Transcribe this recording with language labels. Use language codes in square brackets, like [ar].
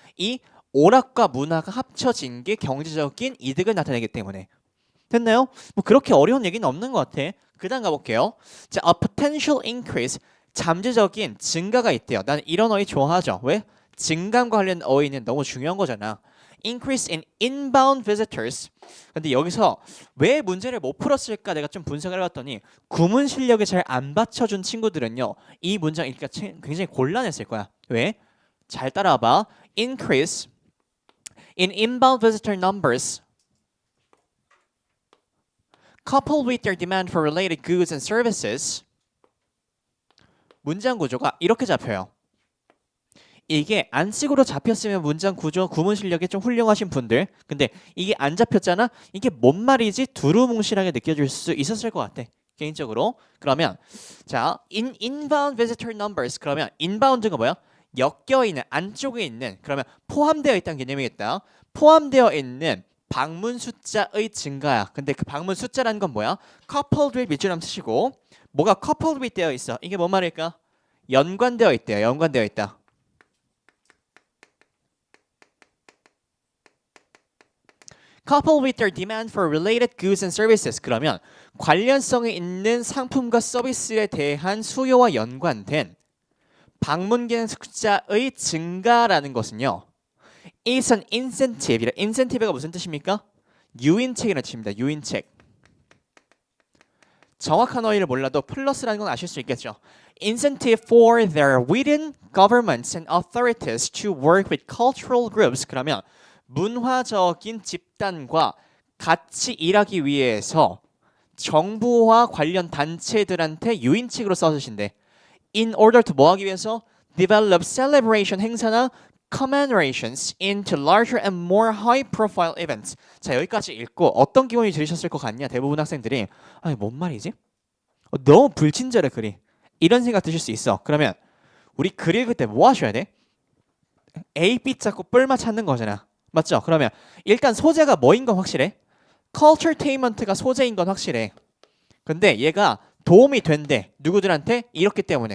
[ko] 이 오락과 문화가 합쳐진 게 경제적인 이득을 나타내기 때문에. 됐나요? 뭐 그렇게 어려운 얘기는 없는 것 같아. 그다음 가볼게요. 자, [en] a potential increase [ko] 잠재적인 증가가 있대요. 나는 이런 어휘 좋아하죠. 왜? 증감 관련 어휘는 너무 중요한 거잖아. [en] Increase in inbound visitors. [ko] 근데 여기서 왜 문제를 못 풀었을까 내가 좀 분석을 해봤더니 구문 실력이 잘 안 받쳐준 친구들은요. 이 문장 읽기가 굉장히 곤란했을 거야. 왜? 잘 따라와봐. [en] Increase in inbound visitor numbers coupled with their demand for related goods and services. [ko] 문장 구조가 이렇게 잡혀요. 이게 안식으로 잡혔으면 문장 구조, 구문 실력이 좀 훌륭하신 분들. 근데 이게 안 잡혔잖아? 이게 뭔 말이지? 두루뭉실하게 느껴질 수 있었을 것 같아. 개인적으로. 그러면 자, [en] inbound visitor numbers. [ko] 그러면 inbound가 뭐야? 엮여있는, 안쪽에 있는, 그러면 포함되어 있다는 개념이겠다. 포함되어 있는 방문 숫자의 증가야. 근데 그 방문 숫자라는 건 뭐야? [en] coupled with [ko] 밑줄 한번 쓰시고 뭐가 coupled with 되어 있어. 이게 뭔 말일까? 연관되어 있대요. 연관되어 있다. [en] coupled with their demand for related goods and services. [ko] 그러면 관련성이 있는 상품과 서비스에 대한 수요와 연관된 방문객 숫자의 증가라는 것은요. [en] is an incentive. [ko] incentive가 무슨 뜻입니까? 유인책이라는 뜻입니다. 유인책. 정확한 어휘를 몰라도 플러스라는 건 아실 수 있겠죠. [en] Incentive for their within governments and authorities to work with cultural groups. [ko] 그러면 문화적인 집단과 같이 일하기 위해서 정부와 관련 단체들한테 유인책으로 써주신대. [en] In order to [ko] 뭐 하기 위해서? [en] Develop celebration [ko] 행사나 [en] commemorations into larger and more high-profile events. [ko] 자, 여기까지 읽고 어떤 기분이 들으셨을 것 같냐? 대부분 학생들이 아니 뭔 말이지? 너무 불친절해 글이. 이런 생각 드실 수 있어. 그러면 우리 글 읽을 때 뭐 하셔야 돼? A, B 찾고 뿔만 찾는 거잖아. 맞죠? 그러면 일단 소재가 뭐인 건 확실해. culturetainment가 소재인 건 확실해. 근데 얘가 도움이 된대. 누구들한테? 이렇기 때문에.